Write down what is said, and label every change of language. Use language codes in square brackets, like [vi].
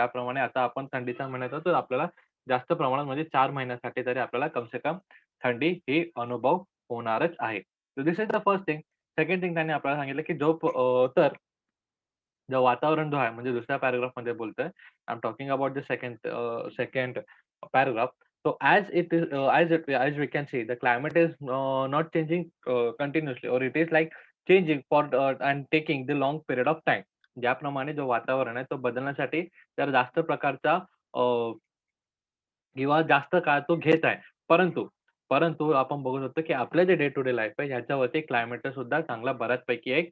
[mr] ज्याप्रमाणे आता आपण थंडीच्या महिन्यात आहोत, तर आपल्याला जास्त प्रमाणात म्हणजे 4 महिन्यासाठी तरी आपल्याला [hi] कम से कम [mr] थंडी ही अनुभव होणारच आहे. [en] So this is the first thing. [mr] Second thing त्यांनी आपल्याला सांगितलं, की तर जो वातावरण जो आहे म्हणजे दुसऱ्या पॅराग्राफमध्ये बोलतोय. [en] I am talking about the second paragraph. So as we can see, the climate is not changing continuously, or it is like changing and taking the long period of time. [mr] ज्याप्रमाणे जो वातावरण आहे तो बदलण्यासाठी तर जास्त प्रकारचा अ, किंवा जास्त काळ तो घेत आहे. परंतु परंतु आपण बघू शकतो, की आपलं जे डे टू डे लाईफ आहे ह्याच्यावरती क्लायमेटचा सुद्धा चांगला बऱ्याचपैकी